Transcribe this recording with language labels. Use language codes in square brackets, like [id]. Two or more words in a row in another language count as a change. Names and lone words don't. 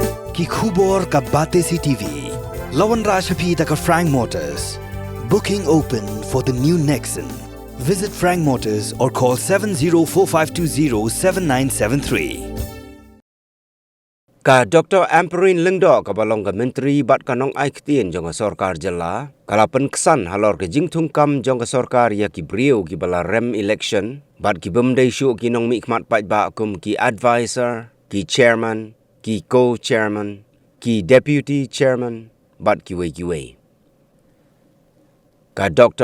[kha] ki khubor ka bate si TV. Lawan Rashapi taka Frank Motors. [en] Booking open for the new Nexon. Visit Frank Motors or call 7045207973. [kha] Ka Dr. Ampareen lengdo ka balong ka menteri bat ka Nongai ktien jong ka Sorkar jela kalapan kesan halor ke Jingmut jong ka Sorkar ya ki brio ki bala rem election bat ki bemdai syu ki nong mikmat pat ba kum ki advisor ki chairman ki co-chairman ki [en] deputy chairman [kha] bat ki wei ka Dr.